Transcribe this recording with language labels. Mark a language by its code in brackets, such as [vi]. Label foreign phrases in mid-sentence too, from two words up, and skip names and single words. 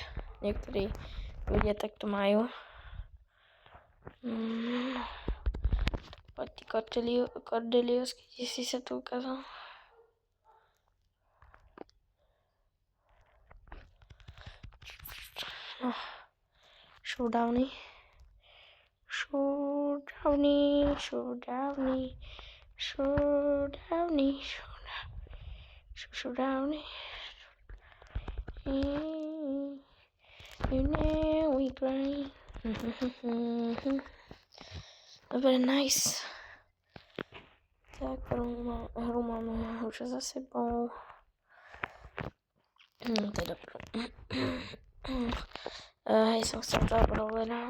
[sk] Niektorí ľudia takto majú. Poď ty Cordelius, keď si sa tu ukázal. Showdowny. [en] You know we grind. [sk] Dobre, nice. Tak, hru máme už za sebou. To je dobré. Hej, som chcel toho brawlera.